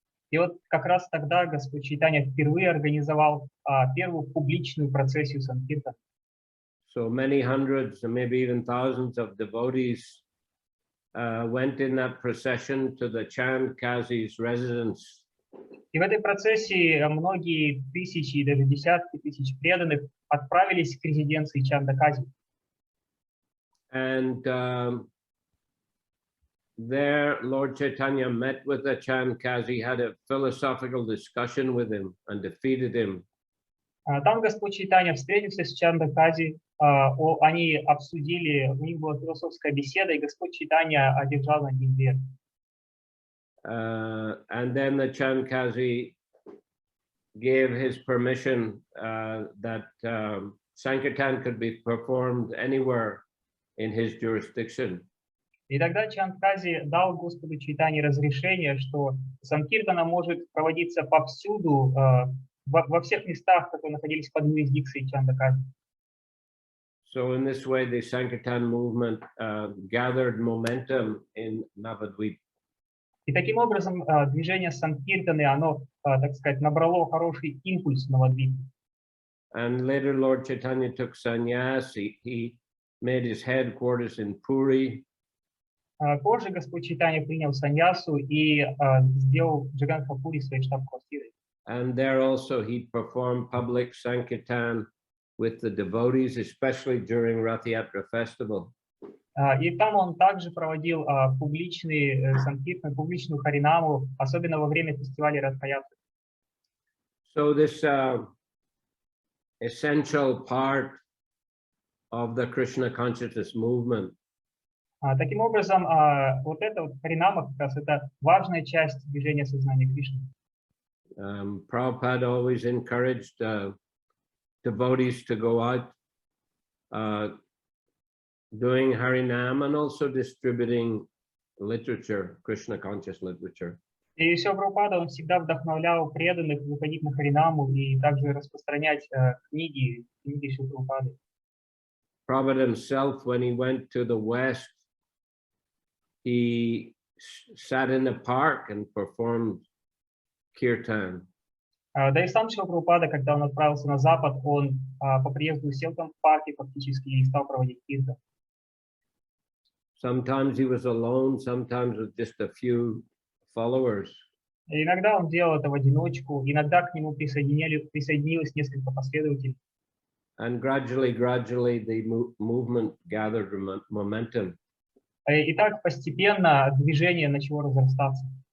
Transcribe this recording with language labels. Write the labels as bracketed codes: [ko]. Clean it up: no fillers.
[ru] И вот как раз тогда Господь Чайтанья впервые организовал первую публичную процессию Санкиртана. [en] So many hundreds and maybe even thousands of devotees went in that procession to the Chand Kazi's residence. [ru] И в этой процессии многие тысячи и даже десятки тысяч преданных отправились к резиденции Чанда Кази. [en] And there Lord Chaitanya met with the Chand Kazi, had a philosophical discussion with him and defeated him. [ru] Там Господь Чайтанья встретился с Чанда Кази, они обсудили, у них была философская беседа, и Господь Чайтанья одержал над ним верх. [en] And then the Chand Kazi gave his permission that Sankirtan could be performed anywhere in his jurisdiction. [ru] И тогда Чанд Кази дал Господу Чайтанье разрешение, что Санкиртана может проводиться повсюду, во всех местах, которые находились под юрисдикцией Чанда Кази. [en] So in this way, the Sankirtan movement gathered momentum in Navadvip. [ru] И таким образом движение Санкиртаны, оно, так сказать, набрало хороший импульс в Навадвипе. [en] And later Lord Chaitanya took sannyas. He made his headquarters in Puri. [ru] Позже Господь Чайтанья принял саньясу и сделал Джаганнатхапури своей штаб-квартирой. [en] And there also he performed public Sankirtan with the devotees, especially during Rath Yatra festival. [ru] И там он также проводил публичный санкиртан, публичную харинаму, особенно во время фестиваля Радха-ятры. [en] So this essential part of the Krishna Consciousness Movement. [ru] Таким образом, вот эта вот харинама как раз это важная часть движения Сознания Кришны. [en] Prabhupada always encouraged devotees to go out doing Harinam and also distributing literature, Krishna conscious literature. [ru] И Шрила Прабхупада, он всегда вдохновлял преданных выходить на харинаму и также распространять книги Шрилы Прабхупады. [en] Prabhupada himself, when he went to the West, he sat in a park and performed kirtan. [ru] Да и сам Шрила Прабхупада, когда он отправился на Запад, он по приезду сел там в парке фактически и стал проводить киртан. [en] Sometimes he was alone, sometimes with just a few followers. [ru] И иногда он делал это в одиночку, иногда к нему присоединилось несколько последователей. [en] And gradually the movement gathered momentum. [ru] И так постепенно движение начало разрастаться.